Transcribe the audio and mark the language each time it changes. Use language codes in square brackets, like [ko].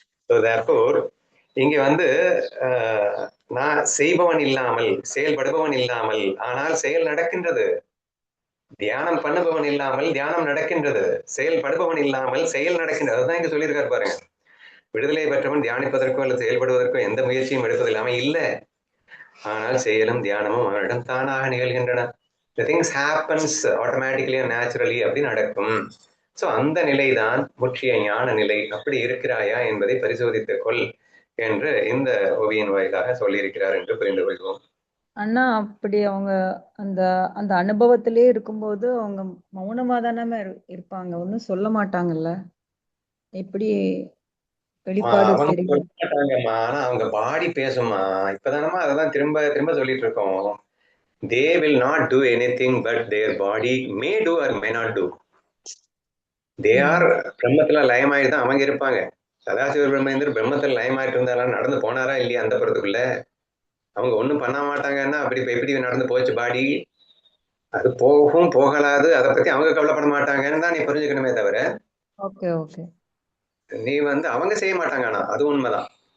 [en] So therefore [ta] இங்க வந்து நான் செய்பவன் இல்லாமல் செயல்படுபவன் இல்லாமல், ஆனால் செயல் நடக்கின்றது. தியானம் பண்ணுபவன் இல்லாமல் தியானம் நடக்கின்றது, செயல்படுபவன் இல்லாமல் செயல் நடக்கின்றது. அதுதான் இங்க சொல்லியிருக்காரு பாருங்க. விடுதலை பெற்றவன் தியானிப்பதற்கோ அல்லது செயல்படுவதற்கோ எந்த முயற்சியும் எடுப்பதில்லாம இல்ல, ஆனால் செயலும் தியானமும் அவனிடம் தானாக நிகழ்கின்றன. [en] The things happens automatically and naturally [ta] அப்படி நடக்கும். சோ அந்த நிலைதான் முற்றிய ஞான நிலை. அப்படி இருக்கிறாயா என்பதை பரிசோதித்துக் கொள் என்று இந்த ஓவியின் வாயிலாக சொல்லியிருக்கிறார் என்று புரிந்து கொள்வோம். அண்ணா, அப்படி அவங்க அந்த அந்த அனுபவத்திலே இருக்கும்போது அவங்க மௌனமா தானே இருப்பாங்க, ஒன்னும் சொல்ல மாட்டாங்கல்ல. எப்படி வெளிப்பாடு மாட்டாங்கம்மா, ஆனா அவங்க பாடி பேசுமா. இப்பதானமா அதான் திரும்ப திரும்ப சொல்லிட்டு இருக்கோம். [en] they will not do anything but their body may do or may not do. They are [ta] பிரம்மத்துல லயமாயிட்டு தான் அவங்க இருப்பாங்க. சதாசிவ பிரம்மேந்திரர் பிரம்மத்துல லயமாயிட்டு இருந்தாலும் நடந்து போனாரா இல்லையா அந்த புறத்துக்குள்ள? அவங்க ஒண்ணும் பண்ண மாட்டாங்கன்னா அப்படி எப்படி நடந்து போச்சு பாடி? அது போகும் போகலாது, அதை பத்தி அவங்க கவலைப்பட மாட்டாங்கன்னு தான் நீ புரிஞ்சுக்கணுமே தவிர நீ அவங்க செய்ய மாட்டாங்க. ஆனா அது உண்மைதான்.